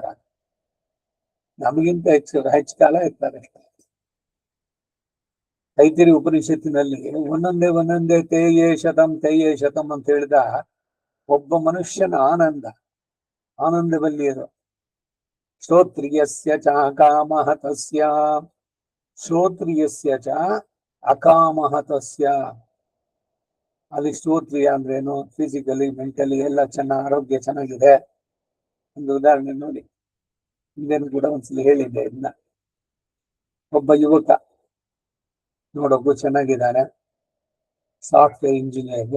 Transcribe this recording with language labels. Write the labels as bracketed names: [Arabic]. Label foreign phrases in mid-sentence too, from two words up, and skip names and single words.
[Kannada] ನಮಗಿಂತ ಹೆಚ್ಚು ಕಾಲ ಇರ್ತಾರೆ. ತೈತಿರಿ ಉಪನಿಷತ್ತಿನಲ್ಲಿ ಒಂದೊಂದೇ [Sanskrit] ತೇಯೇ ಶತಂ [Kannada] ಅಂತ ಹೇಳಿದ ಒಬ್ಬ ಮನುಷ್ಯನ ಆನಂದವಲ್ಲಿಯದು. [Sanskrit] ಶ್ರೋತ್ರಿಯಸ್ಯ ಚ ಅಕಾಮಃ ತಸ್ಯ, ಶ್ರೋತ್ರಿಯಸ್ಯ ಚ ಅಕಾಮಃ ತಸ್ಯ. [Kannada] ಅಲ್ಲಿ ಶ್ರೋತ್ರಿಯ ಅಂದ್ರೇನು? [English] physically mentally [Kannada] ಎಲ್ಲ ಆರೋಗ್ಯ ಚೆನ್ನಾಗಿದೆ. ಒಂದು ಉದಾಹರಣೆ ನೋಡಿ, ಹಿಂದೇನು ಕೂಡ ಒಂದ್ಸಲ ಹೇಳಿದ್ದೆ ಇದನ್ನ. ಒಬ್ಬ ಯುವಕ ನೋಡೋಕ್ಕೂ ಚೆನ್ನಾಗಿದ್ದಾನೆ, [English] software engineer.